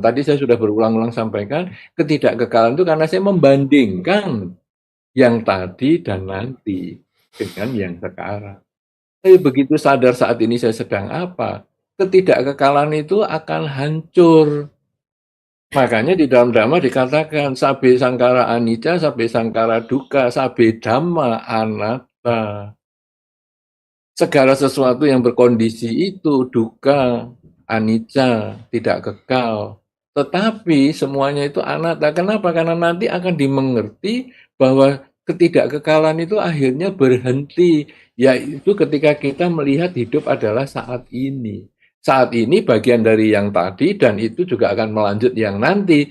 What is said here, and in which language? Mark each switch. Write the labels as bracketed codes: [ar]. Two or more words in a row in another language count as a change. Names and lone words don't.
[id] Tadi saya sudah berulang-ulang sampaikan, ketidakkekalan itu karena saya membandingkan yang tadi dan nanti dengan yang sekarang. Tapi begitu sadar saat ini saya sedang ketidakkekalan itu akan hancur. Makanya di dalam Dhamma dikatakan [pi] sabe sangkara anicca, sabe sangkara dukkha, sabe dhamma anatta. [id] Segala sesuatu yang berkondisi itu dukkha, anicca, tidak kekal. Tetapi semuanya itu anatta. Kenapa? Karena nanti akan dimengerti bahwa ketidakkekalan itu akhirnya berhenti. Yaitu ketika kita melihat hidup adalah saat ini. Saat ini bagian dari yang tadi dan itu juga akan melanjut yang nanti.